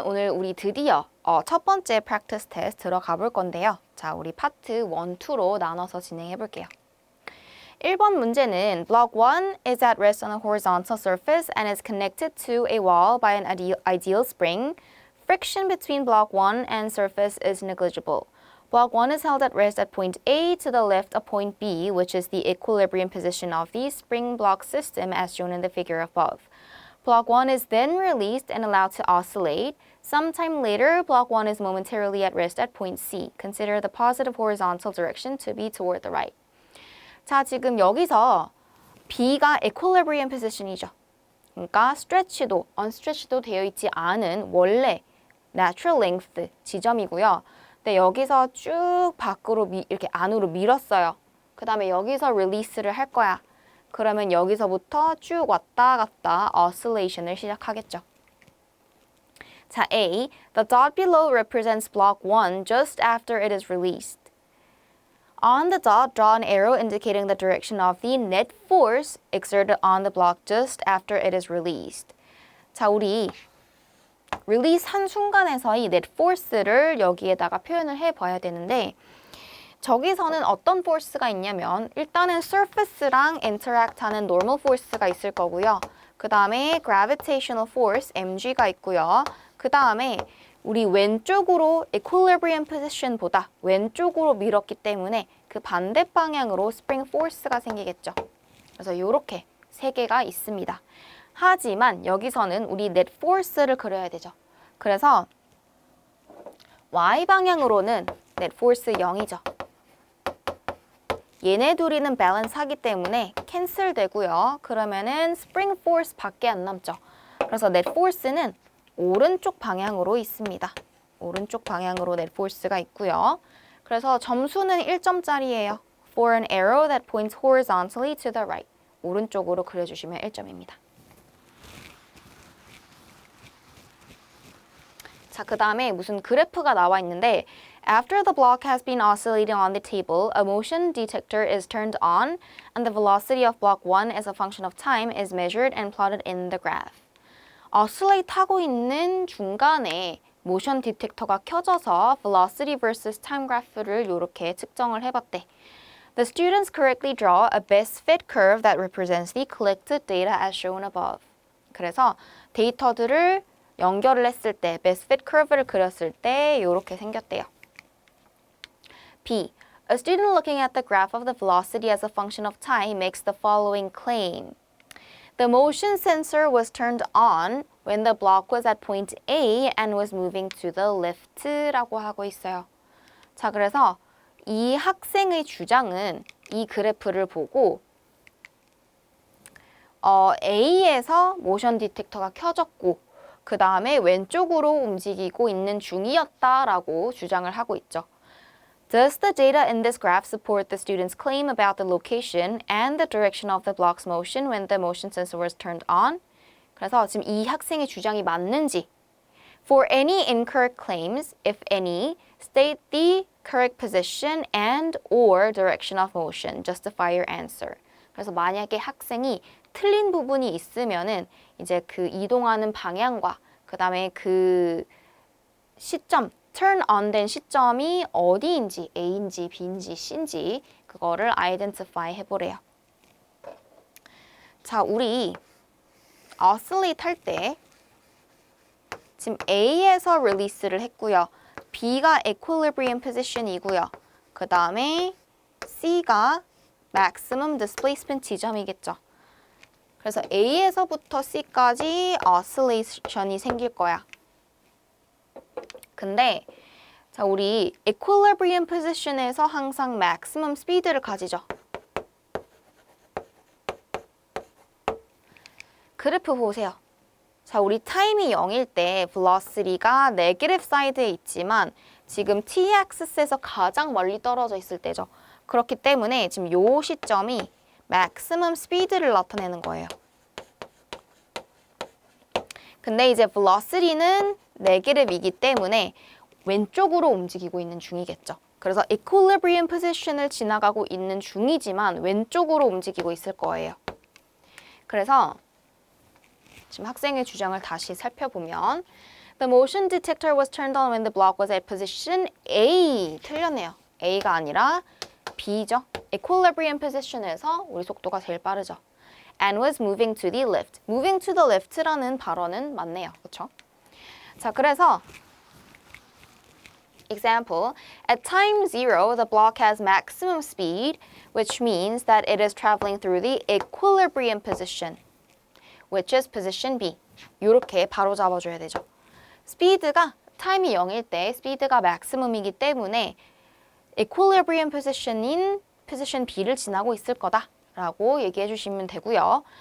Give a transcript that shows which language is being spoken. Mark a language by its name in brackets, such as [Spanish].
[Korean] 오늘 우리 드디어 첫 번째 practice test 들어가 볼 건데요. 자, 우리 파트 1, 2로 나눠서 진행해 볼게요. 1번 문제는 [English] Block 1 is at rest on a horizontal surface and is connected to a wall by an ideal spring. Friction between block 1 and surface is negligible. Block 1 is held at rest at point A to the left of point B, which is the equilibrium position of the spring block system as shown in the figure above. Block 1 is then released and allowed to oscillate. Sometime later, block 1 is momentarily at rest at point C. Consider the positive horizontal direction to be toward the right. [Korean] 자, 지금 여기서 B가 equilibrium position이죠. 그러니까 stretch도, unstretch도 되어 있지 않은 원래 natural length 지점이고요. 근데 여기서 쭉 밖으로 이렇게 안으로 밀었어요. 그 다음에 여기서 release를 할 거야. 그러면 여기서부터 쭉 왔다 갔다 oscillation을 시작하겠죠. 자, A. [English] The dot below represents block 1 just after it is released. On the dot, draw an arrow indicating the direction of the net force exerted on the block just after it is released. [Korean] 자, 우리 release 한 순간에서의 net force를 여기에다가 표현을 해봐야 되는데 저기서는 어떤 force가 있냐면 일단은 surface랑 interact 하는 normal force가 있을 거고요. 그 다음에 gravitational force, mg가 있고요. 그 다음에 우리 왼쪽으로 equilibrium position보다 왼쪽으로 밀었기 때문에 그 반대 방향으로 spring force가 생기겠죠. 그래서 이렇게 세 개가 있습니다. 하지만 여기서는 우리 net force를 그려야 되죠. 그래서 y 방향으로는 net force 0이죠. 얘네 둘이는 밸런스 하기 때문에 캔슬 되고요. 그러면은 spring force 밖에 안 남죠. 그래서 net force는 오른쪽 방향으로 있습니다. 오른쪽 방향으로 net force가 있고요. 그래서 점수는 1점짜리예요. [English] For an arrow that points horizontally to the right. [Korean] 오른쪽으로 그려주시면 1점입니다. 자, 그 다음에 무슨 그래프가 나와 있는데 [English] After the block has been oscillating on the table, a motion detector is turned on and the velocity of block 1 as a function of time is measured and plotted in the graph. [Korean] oscillate 하고 있는 중간에 모션 디텍터가 켜져서 velocity versus time graph를 이렇게 측정을 해봤대. [English] The students correctly draw a best fit curve that represents the collected data as shown above. [Korean] 그래서 데이터들을 연결을 했을 때 best fit curve를 그렸을 때 이렇게 생겼대요. B. [English] A student looking at the graph of the velocity as a function of time makes the following claim. The motion sensor was turned on when the block was at point A and was moving to the left [Korean] 라고 하고 있어요. 자, 그래서 이 학생의 주장은 이 그래프를 보고 A에서 모션 디텍터가 켜졌고 그 다음에 왼쪽으로 움직이고 있는 중이었다라고 주장을 하고 있죠. [English] Does the data in this graph support the student's claim about the location and the direction of the block's motion when the motion sensor was turned on? [Korean] 그래서 지금 이 학생의 주장이 맞는지 [English] For any incorrect claims, if any, state the correct position and or direction of motion. Justify your answer. [Korean] 그래서 만약에 학생이 틀린 부분이 있으면은 이제 그 이동하는 방향과 그 다음에 그 시점 turn on 된 시점이 어디인지 A인지 B인지 C인지 그거를 identify 해보래요. 자, 우리 oscillate 할 때 지금 A에서 release를 했고요. B가 equilibrium position이고요. 그 다음에 C가 maximum displacement 지점이겠죠. 그래서 A에서부터 C까지 oscillation이 생길 거야. 근데 자, 우리 equilibrium position에서 항상 maximum speed를 가지죠. 그래프 보세요. 자, 우리 타임이 0일 때 velocity가 네게티브 사이드에 있지만 지금 t-axis에서 가장 멀리 떨어져 있을 때죠. 그렇기 때문에 지금 요 시점이 maximum speed를 나타내는 거예요. 근데 이제 velocity는 네게티브이기 때문에 왼쪽으로 움직이고 있는 중이겠죠. 그래서 equilibrium position을 지나가고 있는 중이지만 왼쪽으로 움직이고 있을 거예요. 그래서 지금 학생의 주장을 다시 살펴보면 [English] The motion detector was turned on when the block was at position A. [Korean] 틀렸네요. A가 아니라 B죠. equilibrium position에서 우리 속도가 제일 빠르죠. [English] And was moving to the left. moving to the left [Korean] 라는 발언은 맞네요. 그렇죠? 자, 그래서 [English] example, at time 0, the block has maximum speed, which means that it is traveling through the equilibrium position, which is position B. [Korean] 이렇게 바로 잡아줘야 되죠. 스피드가 타임이 0일 때 스피드가 maximum이기 때문에 equilibrium position인 position B를 지나고 있을 거다라고 얘기해 주시면 되고요.